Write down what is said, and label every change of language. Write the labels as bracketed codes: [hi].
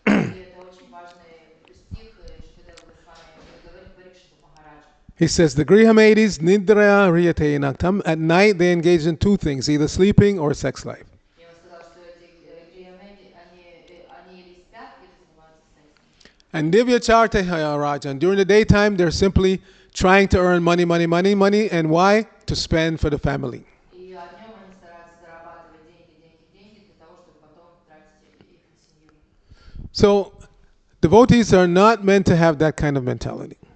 [ru] И это очень важный стих Шукадева Госвами говорит Парикшиту Махараджу. [en] He says, the Grihamadis [sa] nidraya riyate naktam. [en] At night they engage in two things, either sleeping or sex life. [ru] Я ему сказал, что эти гриямеди, они или спят, или занимаются сексом. [en] And [sa] divya charteha rajan. [en] During the daytime, they're simply trying to earn money. And why? To spend for the family. [ru] И днем они стараются зарабатывать деньги для того, чтобы потом тратить их на семью. [en] So, devotees are not meant to have that kind of mentality.